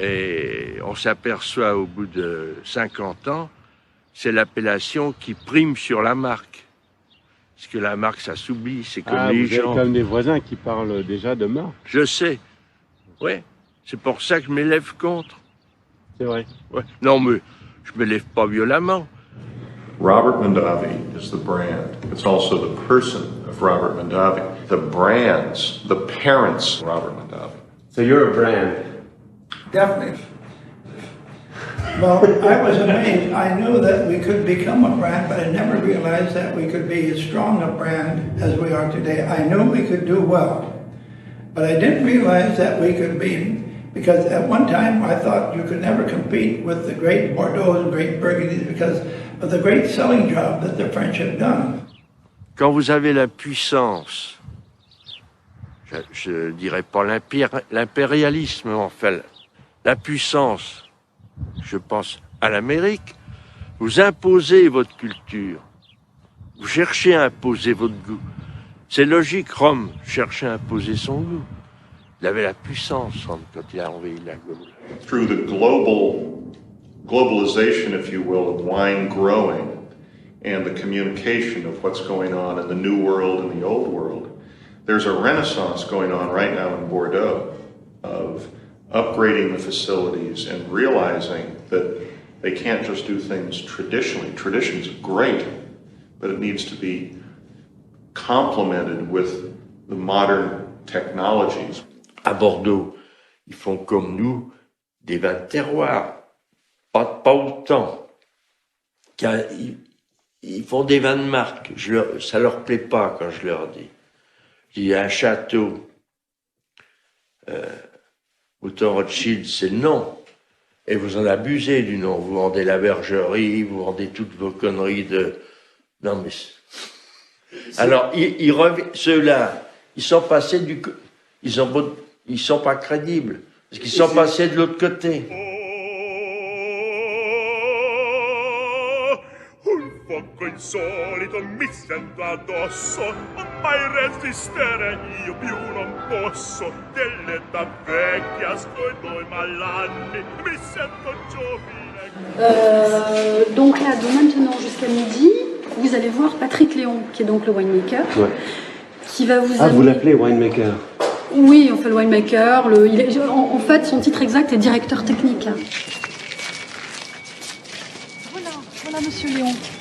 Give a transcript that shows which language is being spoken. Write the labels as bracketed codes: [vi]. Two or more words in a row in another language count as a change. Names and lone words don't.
[fr] Et on s'aperçoit au bout de 50 ans, c'est l'appellation qui prime sur la marque. Parce que la marque, ça s'oublie, c'est comme les vous avez gens. comme des voisins qui parlent déjà de marque. Je sais. Ouais. C'est pour ça que je m'élève contre. C'est vrai. Ouais. Non, mais je m'élève pas violemment. [en] Robert Mondavi is the brand. It's also the person of Robert Mondavi. The brands, the parents of Robert Mondavi. So you're a brand. Definitely. Well, I was amazed. I knew that we could become a brand, but I never realized that we could be as strong a brand as we are today. I knew we could do well, but I didn't realize that we could be, because at one time I thought you could never compete with the great Bordeaux and great Burgundy because of the great selling job that the French have done. [fr] Quand vous avez la puissance, je dirais pas l'impérialisme, enfin, la puissance, je pense à l'Amérique, vous imposez votre culture, vous cherchez à imposer votre goût. C'est logique, Rome cherchait à imposer son goût. Il avait la puissance, Rome, quand il a envahi la Gaule. [en] Through the globalization, if you will, of wine growing and the communication of what's going on in the New World and the Old World, there's a renaissance going on right now in Bordeaux of upgrading the facilities and realizing that they can't just do things traditionally. Tradition's great, but it needs to be complemented with the modern technologies. [fr] À Bordeaux, ils font comme nous, des vins de terroir. Pas autant. Ils font des vins de marque. Ça leur plaît pas quand je leur dis. Il y a un château, Mouton Rothschild, c'est le nom. Et vous en abusez du nom. Vous vendez la bergerie, vous vendez toutes vos conneries de... Non mais... Alors, ceux-là, ils sont passés du... Ils sont pas crédibles. Parce qu'ils sont passés de l'autre côté. [it] Poco insolito mi sento addosso, mai resistere io più non posso. Dell'età vecchia scordo i malanni, mi sento giovine. [fr] Donc là, de maintenant jusqu'à midi, vous allez voir Patrick Léon, qui est donc le winemaker, qui va vous vous l'appelez winemaker? Oui, on fait le winemaker. En fait, son titre exact est directeur technique. Voilà Monsieur Léon.